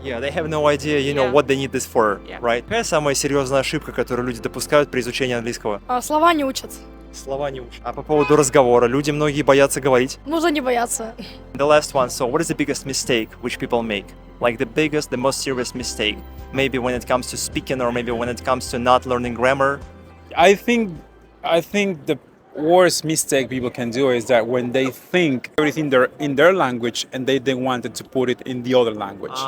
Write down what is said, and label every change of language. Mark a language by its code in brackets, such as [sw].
[en] Yeah, they have no idea, you know, what they need this for, Yeah. right? [ru] Какая самая серьезная ошибка, которую люди допускают при изучении английского? Слова не учат. Слова не учат. А по поводу разговора, люди многие боятся говорить. Нужно не бояться. [en] The last one, so what is the biggest mistake which people make? Like the biggest, the most serious mistake? Maybe when it comes to speaking or maybe when it comes to not learning grammar? I think the worst mistake people can do is that when they think everything in their language and they wanted to put it in the other language.